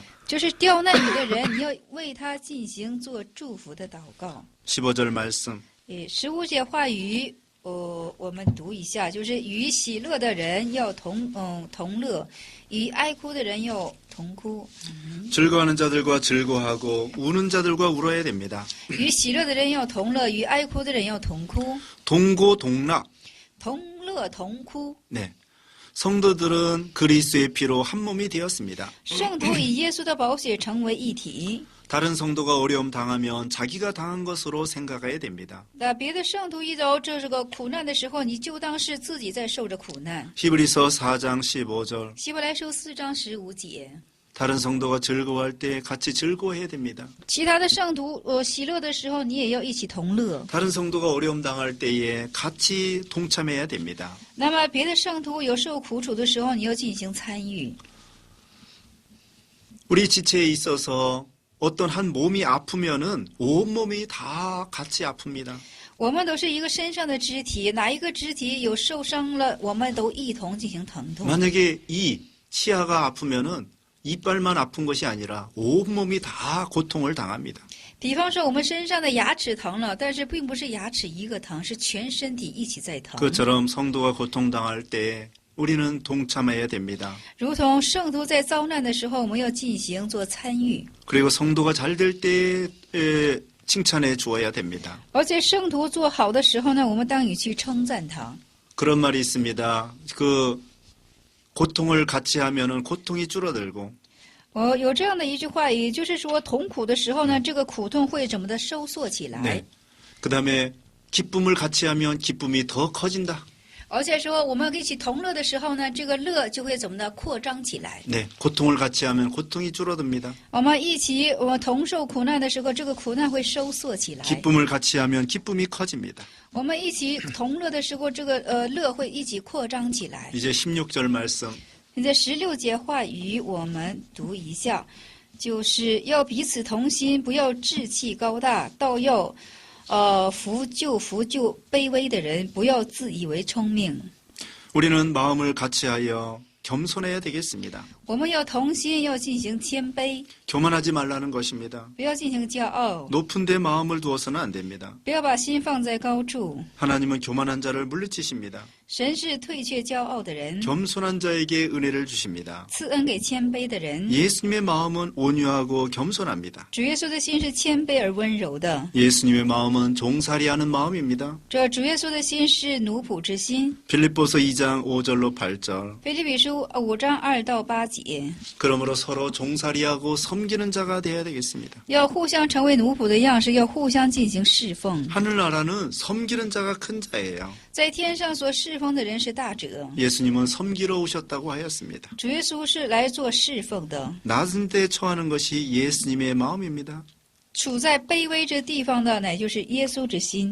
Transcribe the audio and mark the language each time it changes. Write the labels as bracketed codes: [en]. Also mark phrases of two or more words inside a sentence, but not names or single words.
[zh] 就是刁难你的人，你要为他进行做祝福的祷告。 [ko] 15절 말씀. [zh] 15 节话语，我们读一下，就是与喜乐的人要同乐，与哀哭的人要同哭。 [ko] 즐거워하는 자들과 즐거워하고 우는 자들과 울어야 됩니다. [zh] 与喜乐的人要同乐，与哀哭的人要同哭。 [ko] 동고동락. [zh] 同乐同哭。 [ko] 네. 성도들은 그리스도의 피로 한 몸이 되었습니다. [zh] 圣徒以耶稣的宝血成为一体。 [ko] 다른 성도가 어려움 당하면 자기가 당한 것으로 생각해야 됩니다. [zh] 那别的圣徒遇到这个苦难的时候，你就当是自己在受着苦难。 [ko] 히브리서 4장 15절. [zh] 希伯来书4章15节。 [ko] 다른 성도가 즐거워할 때 같이 즐거워해야 됩니다. [zh] 其他的圣徒喜乐的时候，你也要一起同乐。 [ko] 다른 성도가 어려움 당할 때에 같이 동참해야 됩니다. [zh] 那么别的圣徒有受苦楚的时候，你要进行参与。 [ko] 우리 지체에 있어서 어떤 한 몸이 아프면은 온 몸이 다 같이 아픕니다. [zh] 我们都是一个身上的肢体，哪一个肢体有受伤了，我们都一同进行疼痛。 [ko] 만약에 이 치아가 아프면은 이빨만 아픈 것이 아니라 온 몸이 다 고통을 당합니다. [zh] 比方说，我们身上的牙齿疼了，但是并不是牙齿一个疼，是全身体一起在疼。 [ko] 그처럼 성도가 고통당할 때 우리는 동참해야 됩니다. [zh] 如同圣徒在遭难的时候，我们要进行做参与。 [ko] 그리고 성도가 잘 될 때 칭찬해 주어야 됩니다. [zh] 而且圣徒做好的时候呢，我们当以去称赞他。 [ko] 그런 말이 있습니다. 그 고통을 같이 하면은 고통이 줄어들고 [zh] 有这样的一句话，也就是说，同苦的时候呢，这个苦痛会怎么的收缩起来？ [ko] 네. 그다음에 기쁨을 같이 하면 기쁨이 더 커진다. [zh] 而且说，我们一起同乐的时候呢，这个乐就会怎么的扩张起来。 [ko] 네. 고통을 같이 하면 고통이 줄어듭니다. [zh] 我们一起同受苦难的时候，这个苦难会收缩起来。 [ko] 기쁨을 같이 하면 기쁨이 커집니다. [zh] 我们一起同乐的时候，这个乐会一起扩张起来。 [ko] 이제 16절 말씀. [zh] 现在16节话语我们读一下， 就是要彼此同心，不要志气高大，倒要扶救卑微的人，不要自以为聪明。 [ko] 우리는 마음을 같이하여 겸손해야 되겠습니다. [zh] 我们要同心，要进行谦卑， [ko] 교만하지 말라는 것입니다. [zh] 不要进行骄傲， [ko] 높은 데 마음을 두어서는 안 됩니다. [zh] 不要把心放在高处。 [ko] 하나님은 교만한 자를 물리치십니다. [zh] 神是退却骄傲的人， [ko] 겸손한 자에게 은혜를 주십니다. [zh] 赐恩给谦卑的人。 [ko] 예수님의 마음은 온유하고 겸손합니다. [zh] 主耶稣的心是谦卑而温柔的， [ko] 예수님의 마음은 종살이하는 마음입니다. [zh] 这主耶稣的心是奴仆之心。 [ko] 빌립보서 2장 5절로 8절. [zh] 腓立比书5章2到8节， [ko] 그러므로 서로 종살이하고 섬기는 자가 되어야 되겠습니다. [zh] 要互相成为奴仆的样式，要互相进行侍奉。 [ko] 하늘나라는 섬기는 자가 큰 자예요. [zh] 在天上所侍奉的人是大者， [ko] 예수님은 섬기러 오셨다고 하였습니다. [zh] 主耶稣是来做侍奉的。 [ko] 낮은 데 처하는 것이 예수님의 마음입니다. [zh] 处在卑微之地方的，乃就是耶稣之心。